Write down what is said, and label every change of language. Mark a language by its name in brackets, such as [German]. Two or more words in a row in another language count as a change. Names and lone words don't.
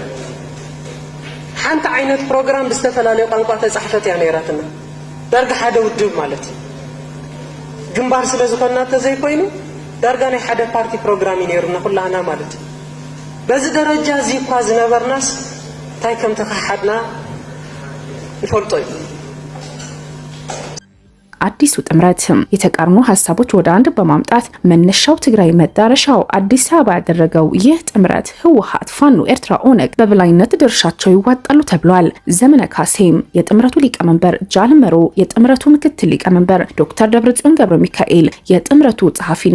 [Tigrinya] ሓንቲ ዓይነት ፕሮግራም ብዝተፈላለዩ ቋንቋ ተጻሕፈት እያ ነይራትና ዳርጋ ሓደ ውድብ ማለት እዩ ግንባር ስለ ዝኾንና ተዘይኮይኑ ዳርጋ ናይ ሓደ ፓርቲ ፕሮግራም እዩ ነይሩና ኩላህና ማለት እዩ በዚ ደረጃ እዚ እኳ ዝነበርናስ እንታይ ከም ተኻሓድና ንፈልጦ እዩ [Amharic] አዲሱ ጥምረት የተቃርኖ ሀሳቦች ወደ አንድ በማምጣት መነሻው ትግራይ መዳረሻው አዲስ አበባ ያደረገው ይህ ጥምረት ህወሓት፣ ፋኖ፣ ኤርትራ፣ ኦነግ በበላይነት ድርሻቸው ይዋጣሉ ተብሏል። ዘመነ ካሴም የጥምረቱ ሊቀመንበር፣ ጃልመሮ የጥምረቱ ምክትል ሊቀመንበር፣ ዶክተር ደብረጽዮን ገብረ ሚካኤል የጥምረቱ ጸሐፊና